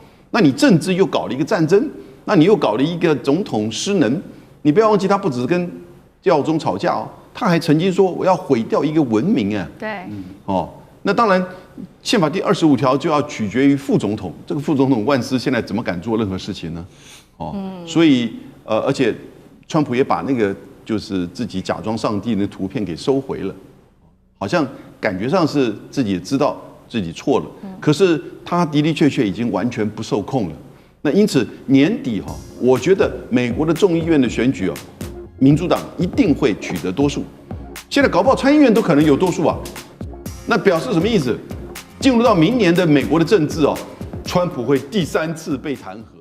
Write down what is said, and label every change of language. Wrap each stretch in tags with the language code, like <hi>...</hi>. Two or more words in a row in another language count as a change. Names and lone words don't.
<zh>那你政治又搞了一個戰爭，那你又搞了一個總統失能。你不要忘記，他不只是跟教宗吵架哦，他還曾經說我要毀掉一個文明啊。对，哦，那當然，憲法第25條就要取決於副總統。這個副總統萬斯現在怎麼敢做任何事情呢？哦，所以而且川普也把那個就是自己假裝上帝的圖片給收回了，好像感覺上是自己也知道自己錯了，可是他的的確確已經完全不受控了。那因此年底哈，我覺得美國的眾議院的選舉啊，民主黨一定會取得多數。現在搞不好參議院都可能有多數啊，那表示什麼意思？進入到明年的美國的政治哦，川普會第3次被彈劾。</zh>